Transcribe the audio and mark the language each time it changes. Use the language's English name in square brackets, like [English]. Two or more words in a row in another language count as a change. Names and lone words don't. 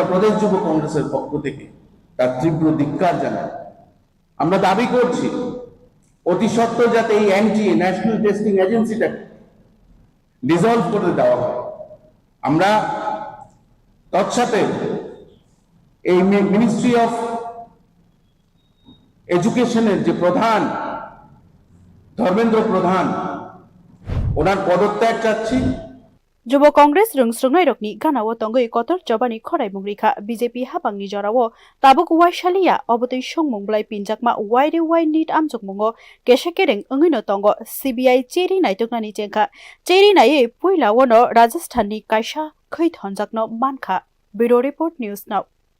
[Bangla] প্রদেশ যুব কংগ্রেসের পক্ষ থেকে তার তীব্র ধিক্কার জানাই আমরা দাবি করছি অতি সত্বর যাতে এই ন্যাশনাল টেস্টিং এজেন্সিটাকে ডিসলভ করে দেওয়া হয় আমরা তৎসাথে এই মিনিস্ট্রি অফ এডুকেশনের যে প্রধান ধর্মেন্দ্র প্রধান ওনার পদত্যাগ চাচ্ছি [Kok Borok] Jubo Congress rungsrungnai rokni ganao tongoi kotor jobani khorai mungrikha BJP hapangni jorao tabuk waishalia obotoi songmung blai pinjakma waire wai Neet amjokmungo kesekereng ongino tongo CBI cheri naitoknani chengkha cheri nai puilawono Rajasthanni kaisa khoi thonjakno mankha [English] Bureau Report News Now